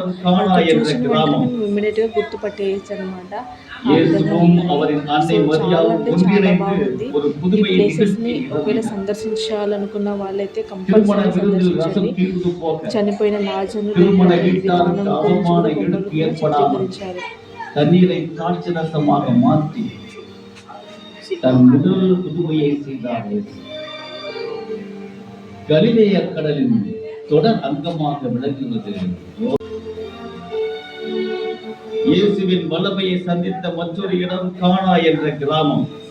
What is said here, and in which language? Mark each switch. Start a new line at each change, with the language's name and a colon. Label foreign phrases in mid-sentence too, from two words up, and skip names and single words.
Telugu: మనకు చూసిన వెంటనే మనం ఇమ్మీడియట్గా గుర్తుపట్టేయచ్చు అనమాట. ఆ విధంగా ఉన్నాయి. సో చాలా అంటే చాలా బాగుంది. ఈ ప్లేసెస్ని ఒకవేళ సందర్శించాలనుకున్న వాళ్ళైతే కంపల్సరీ సందర్శించండి. చనిపోయిన లాజర్ను లేపినటువంటి విధానం గురించి కూడా బొమ్మల రూపంలో చిత్రీకరించారు.
Tamil: தண்ணீரை தாட்சரசமாக மாற்றி தன் முதல் புதுமையை செய்தார். கலிலேய கடலின் தொடர் அங்கமாக விளங்குவது இயேசுவின் வல்லமையை சந்தித்த மற்றொரு இடம் கானா என்ற கிராமம்.